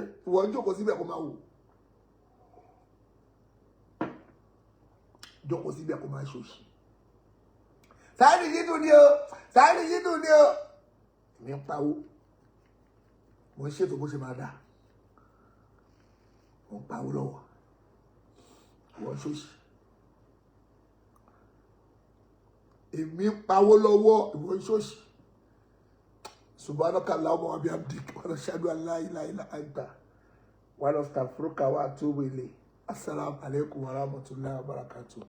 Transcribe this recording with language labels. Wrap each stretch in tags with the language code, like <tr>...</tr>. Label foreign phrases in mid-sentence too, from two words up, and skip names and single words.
<yo>wọ́n jókòó síbẹ̀ kó máa wò jókòó síbẹ̀ kó máa ṣòṣì Shaeed Shittu ni o Shaeed Shittu ni o mi ń pawó mo ń ṣètò bó ṣe máa dà mo ń pawó lọ́wọ́ wọ́n ṣòṣì èmi ń pawó lọ́wọ́ ìwọ́n ṣòṣì</yo> <ar>سبحانك اللهم وبحمدك ونشهد أن لا إله إلا أنت ونستغفرك وأتوب إليك. السلام عليكم ورحمة الله وبركاته.</ar>